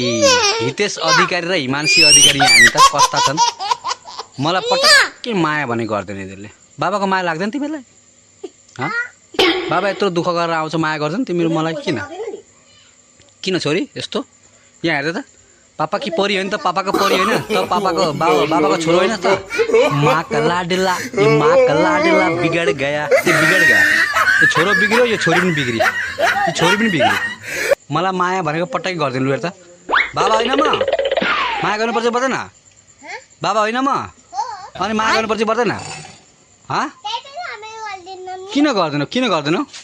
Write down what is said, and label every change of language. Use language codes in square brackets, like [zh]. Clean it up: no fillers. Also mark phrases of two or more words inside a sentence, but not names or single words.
[ne] हितेश अधिकारी र हिमांशी अधिकारी यहाँ हामी त कस्ता छन्। मलाई पटक्कै माया भने गर्दैन यिनीहरूले। बाबाको माया लाग्दैन तिमीलाई? बाबा यत्रो दुःख गरेर आउँछ माया गर्छन् तिमीहरू मलाई किन छोरी यस्तो? यहाँ हेर्दै त [hi] पापा की परी [ne] होइन त, पापाको परी होइन त, बाबाको छोरो होइन त। [hi] माँ का लाडला बिगड़ गया, त्यो बिगड़ गया। [ne] यो छोरो बिग्रियो, यो छोरी पनि बिग्री, यो छोरी पनि बिग्री। मलाई माया भनेको पटक्कै गर्दैन लु हेर त। बाबा होइन म माया गर्नुपर्छ पर्दैन? बाबा होइन म अनि माया गर्नुपर्छ पर्दैन? किन गर्दैनौ?